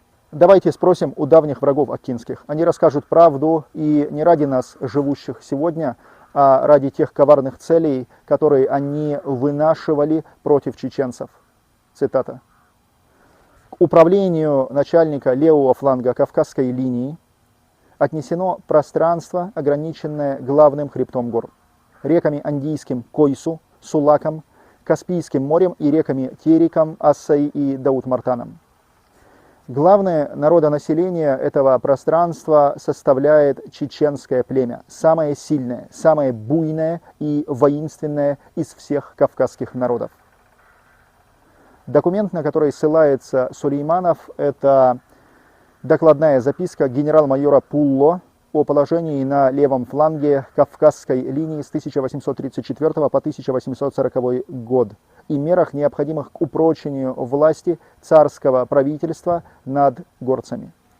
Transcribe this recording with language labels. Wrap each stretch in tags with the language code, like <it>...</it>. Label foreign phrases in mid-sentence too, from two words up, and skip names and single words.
<ru>Давайте спросим у давних врагов акинских. Они расскажут правду и не ради нас, живущих сегодня, а ради тех коварных целей, которые они вынашивали против чеченцев. Цитата. К управлению начальника левого фланга Кавказской линии отнесено пространство, ограниченное главным хребтом гор, реками Андийским Койсу, Сулаком, Каспийским морем и реками Тереком, Ассой и Даут-Мартаном. Главное народонаселение этого пространства составляет чеченское племя, самое сильное, самое буйное и воинственное из всех кавказских народов. Документ, на который ссылается Сулейманов, это докладная записка генерал-майора Пулло о положении на левом фланге Кавказской линии с 1834 по 1840 год и мерах, необходимых к упрочению власти царского правительства над горцами.</ru>